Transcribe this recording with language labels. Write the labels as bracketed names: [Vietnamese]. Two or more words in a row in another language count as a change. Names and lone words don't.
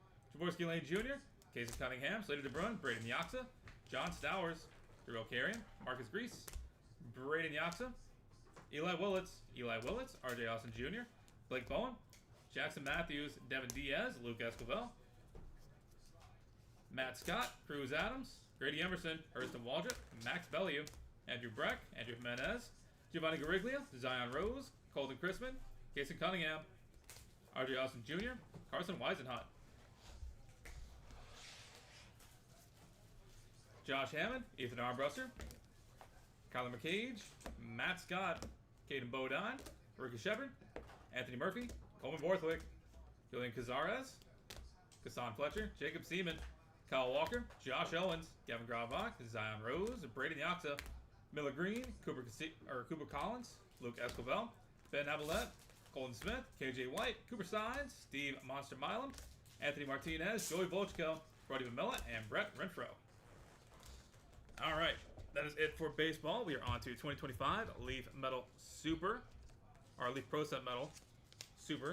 [English] Jaworski Lane Jr., Casey Cunningham, Slater DeBrun, Braden Yoxa, John Stowers, Darrell Carrion, Marcus Grease, Braden Yoxa, Eli Willits, RJ Austin Jr., Blake Bowen, Jackson Matthews, Devin Diaz, Luke Escobar, Matt Scott, Cruz Adams, Grady Emerson, Hurston Waldrop, Max Bellew, Andrew Breck, Andrew Jimenez, Giovanni Gariglia, Zion Rose, Colton Chrisman, Casey Cunningham, RJ Austin Jr., Carson Weisenhunt, Josh Hammond, Ethan Armbruster, Kyler McCage, Matt Scott, Caden Bodine, Ricky Shepard, Anthony Murphy, Coleman Borthwick, Julian Cazares, Kassan Fletcher, Jacob Seaman, Kyle Walker, Josh Owens, Gavin Gravbach, Zion Rose, Braden Yoxa, Miller Green, Cooper Collins, Luke Escobar, Ben Abilette, Colton Smith, KJ White, Cooper Signs, Steve Monster Milam, Anthony Martinez, Joey Volchko, Brody Mamilla, and Brett Renfro. Alright, that is it for baseball. We are on to 2025 Leaf Metal Super, or Leaf Pro Set Metal Super.